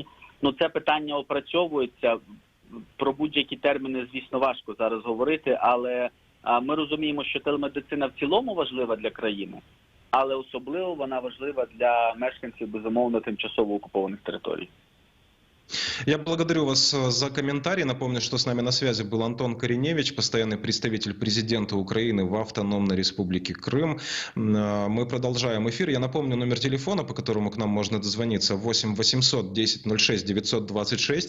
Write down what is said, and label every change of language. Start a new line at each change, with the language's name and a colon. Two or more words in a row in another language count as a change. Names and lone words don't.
Ukrainian: Ну, це питання опрацьовується. Про будь-які терміни, звісно, важко зараз говорити, але ми розуміємо, що телемедицина в цілому важлива для країни, але особливо вона важлива для мешканців, безумовно, тимчасово окупованих територій.
Russian: Я благодарю вас за комментарий. Напомню, что с нами на связи был Антон Кореневич, постоянный представитель президента Украины в Автономной Республике Крым. Мы продолжаем эфир. Я напомню номер телефона, по которому к нам можно дозвониться: 8 800 1006 926.